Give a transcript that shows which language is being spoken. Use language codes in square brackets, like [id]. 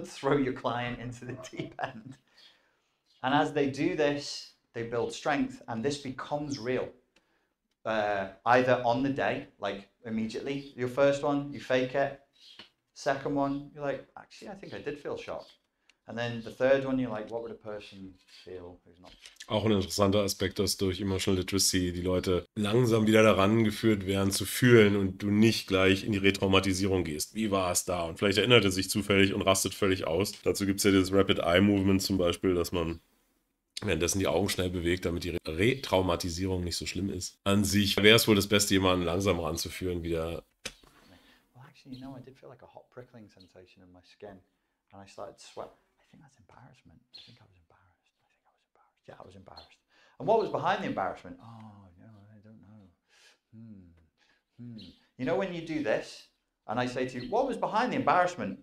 [en] Don't throw your client into the deep end. And as they do this, they build strength, and this becomes real. Either on the day, like immediately, your first one, you fake it. Second one, you're like, actually, I think I did feel shocked. And then the third one, you're like, what would a person feel who's not? [de] Auch ein interessanter Aspekt, dass durch Emotional Literacy die Leute langsam wieder daran geführt werden zu fühlen und du nicht gleich in die Retraumatisierung gehst. Wie war es da? Und vielleicht erinnert er sich zufällig und rastet völlig aus. Dazu gibt es ja dieses Rapid Eye Movement zum Beispiel, dass man währenddessen die Augen schnell bewegt, damit die Retraumatisierung nicht so schlimm ist. An sich wäre es wohl das Beste, jemanden langsam ranzuführen wieder. [en] Well, actually, I did feel like a hot prickling sensation in my skin, and I started to sweat. I think that's embarrassment. I think I was embarrassed. Yeah, I was embarrassed. And what was behind the embarrassment? Oh, I don't know. You know when you do this, and I say to you, what was behind the embarrassment?